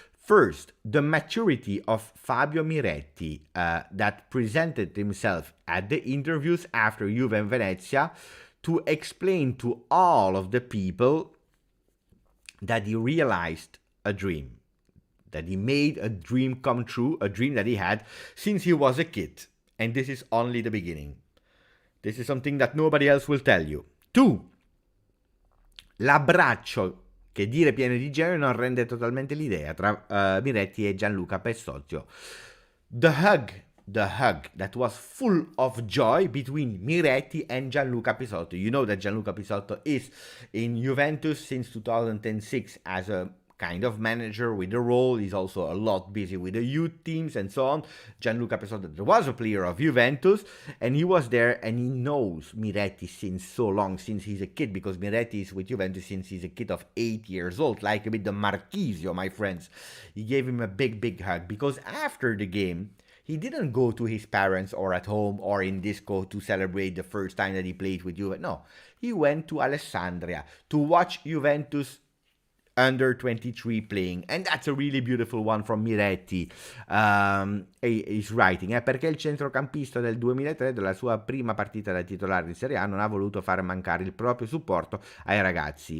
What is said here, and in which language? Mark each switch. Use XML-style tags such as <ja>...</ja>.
<en>First, the maturity of Fabio Miretti that presented himself at the interviews after Juve and Venezia to explain to all of the people that he realized a dream. That he made a dream come true, a dream that he had since he was a kid. And this is only the beginning. This is something that nobody else will tell you. 2.</en> <it>L'abbraccio, che dire pieno di genio non rende totalmente l'idea, tra Miretti e Gianluca Pessotto.</it> <en>The hug that was full of joy between Miretti and Gianluca Pessotto. You know that Gianluca Pessotto is in Juventus since 2006 as a kind of manager with the role. He's also a lot busy with the youth teams and so on. Gianluca Pessotto was a player of Juventus and he was there and he knows Miretti since so long, since he's a kid, because Miretti is with Juventus since he's a kid of 8 years old, like a bit the Marchisio, my friends. He gave him a big hug because after the game, he didn't go to his parents or at home or in disco to celebrate the first time that he played with Juve. No, he went to Alessandria to watch Juventus under 23 playing, and that's a really beautiful one from Miretti. He's writing,</en> <it>perché il centrocampista del 2003 della sua prima partita da titolare in Serie A non ha voluto fare mancare il proprio supporto ai ragazzi.</it>